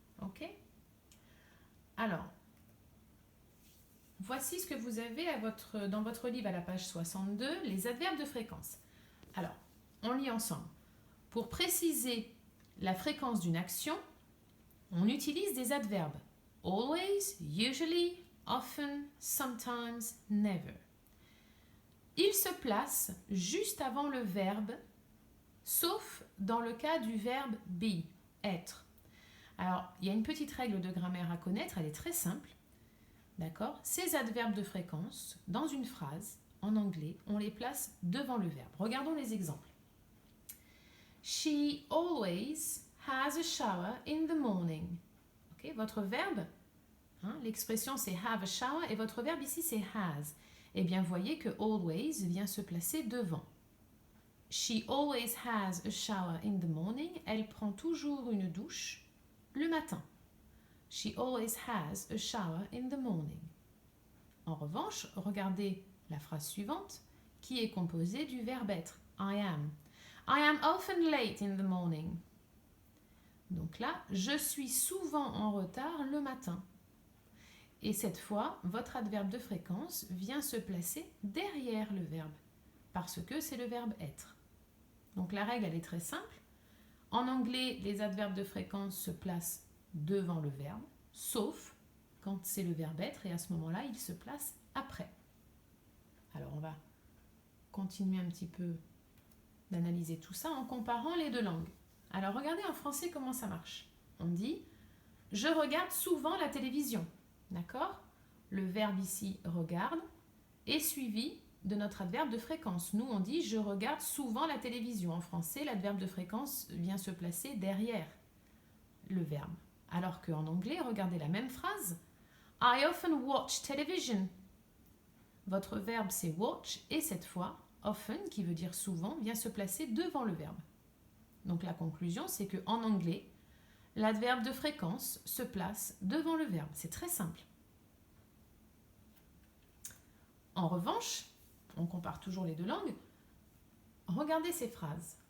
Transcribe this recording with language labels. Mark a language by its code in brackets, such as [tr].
[fr] Ok ? Alors, voici ce que vous avez dans votre livre à la page 62, les adverbes de fréquence. Alors, on lit ensemble. Pour préciser la fréquence d'une action, on utilise des adverbes. [en] Always, usually, often, sometimes, never. [fr] Ils se placent juste avant le verbe, sauf dans le cas du verbe be, être. Alors, il y a une petite règle de grammaire à connaître, elle est très simple. D'accord? Ces adverbes de fréquence, dans une phrase, en anglais, on les place devant le verbe. Regardons les exemples. [en] She always has a shower in the morning. Okay? [fr] Votre verbe, l'expression c'est have a shower et votre verbe ici c'est has. Eh bien, voyez que always vient se placer devant. [en] She always has a shower in the morning. [fr] Elle prend toujours une douche le matin. [en] She always has a shower in the morning. [fr] En revanche, regardez la phrase suivante qui est composée du verbe être. [en] I am. I am often late in the morning. [fr] Donc là, je suis souvent en retard le matin. Et cette fois, votre adverbe de fréquence vient se placer derrière le verbe, parce que c'est le verbe être. Donc la règle, elle est très simple. En anglais, les adverbes de fréquence se placent devant le verbe, sauf quand c'est le verbe être, et à ce moment-là, il se place après. Alors on va continuer un petit peu d'analyser tout ça en comparant les deux langues. Alors regardez en français comment ça marche. On dit « Je regarde souvent la télévision ». D'accord? Le verbe ici « regarde » est suivi de notre adverbe de fréquence. Nous, on dit « je regarde souvent la télévision ». En français, l'adverbe de fréquence vient se placer derrière le verbe. Alors qu'en anglais, regardez la même phrase. [en] « I often watch television ». [fr] Votre verbe, c'est « watch » et cette fois, « often » qui veut dire « souvent » vient se placer devant le verbe. Donc la conclusion, c'est qu'en anglais, l'adverbe de fréquence se place devant le verbe. C'est très simple. En revanche, on compare toujours les deux langues. Regardez ces phrases.